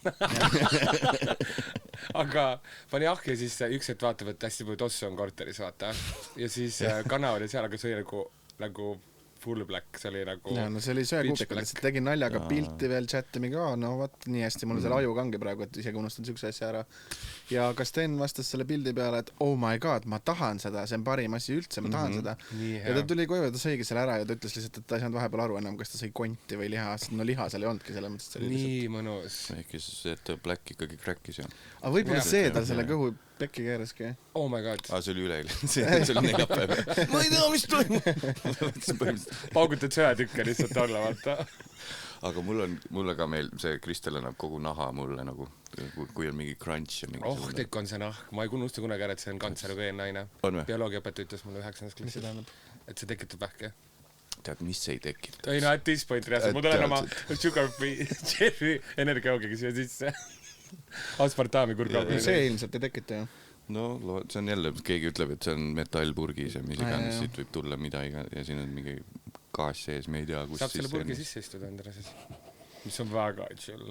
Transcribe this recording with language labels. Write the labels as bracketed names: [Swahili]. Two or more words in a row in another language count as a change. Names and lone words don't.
[Estonian] Aga pani ahju ja siis üks hetk vaatab, et hästi palju tossu on korteris, vaata. Ja siis kana oli seal, aga see oli nagu [English] full black, [Estonian] see oli nagu... Ja, no see oli söekuupikul, lihtsalt tegin naljaga pilti veel chatti mingi, no vaat nii hästi, mul selle aju kangi praegu, et isegi unustan sükse asja ära. Ja kas Sten vastas selle pildi peale, et [English] oh my god, [Estonian] ma tahan seda, see on parim asi üldse, ma tahan seda. Ja ta tuli koju ja ta sõigi selle ära ja ta ütles lihtsalt, et ta ei saanud vahepeal aru enam, kas ta sõi konti või liha, sest no liha seal ei olnudki selle mõttes. Nii mõnus. Ehk see, et Black ikkagi crackis ju. Aga võib-olla see tal selle kõhu pekki keeraski. [English] Oh my god. [Estonian] See oli üleeile. See oli neljapäev. Ma ei tea, mis toimub. Paugutad söetükke lihtsalt alla, vaata. Aga mulle ka see Kristel annab kogu naha mulle nagu, kui on mingi crunch ja mingi... Ohtlik on see nahk. Ma ei unusta kunagi ära, et see on kantserogeen naine. Bioloogiaõpetaja ütles mulle 9. klassi, et see tekitab vähke. Tead, mis ei tekita? Ei no, [English] at this point [Estonian] reaalselt. Ma tulen oma [English] sugar free cherry [Estonian] energiaoogiga siia sisse. Aspartami kurgaugu. See ilmselt ei tekita ju. No, see on jälle, keegi ütleb, et see on metallpurgis ja mis iganes, siit võib tulla midagi ja siin on mingi gaas sees, me ei tea, kus saab selle purgi sisse istuda endale siis, mis on väga chill.